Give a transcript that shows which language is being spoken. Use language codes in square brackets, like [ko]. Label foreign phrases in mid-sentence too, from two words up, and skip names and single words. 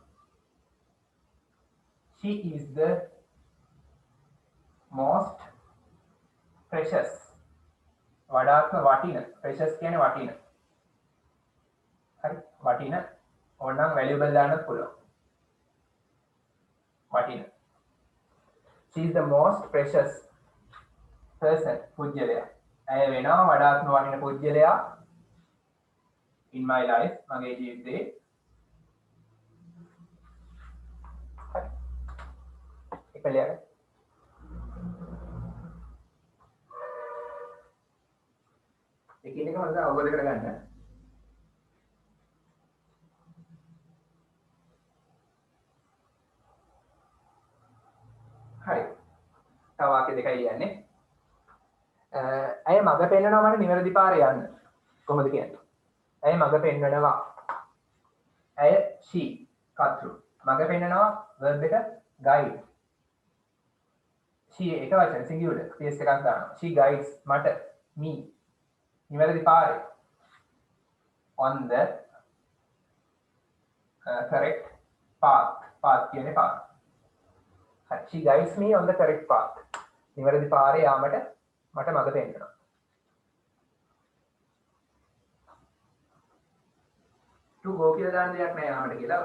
[en] she is the most precious. [si] වඩාත්ම වටින. precious කියන්නේ වටින. හරි. වටින ඕනනම් valuable දාන්නත් පුළුවන්. වටින. [en] she is the most precious person. [si] පුජ්‍යලයා. ඇය වෙනවා වඩාත්ම වටින පුජ්‍යලයා [en] in my life [si] මගේ ජීවිතේ. හරි. එක ලියගන්න. එකිනෙක හොඳට අවබෝධ කරගන්න. හරි. තව වාක්‍ය දෙකයි ලියන්නේ. ඇය මඟ පෙන්වනවා මට නිවැරදි පාරේ යන්න. කොහොමද කියන්නේ? ඇය මඟ පෙන්වනවා. ඇය she කර්තෘ. මඟ පෙන්වනවා verb එක guide. she එක වචන singular ps එකක් දානවා. [en] she guides මට me [si] නිවැරදි පාරේ [en] on the correct path [si] කියන්නේ පාර. [en] she guides me on the correct path. [si] නිවැරදි පාරේ යාමට මට මඟ පෙන්වනවා. [en] to go [si] කියලා දාන්න දෙයක් නෑ යාමට කියලා.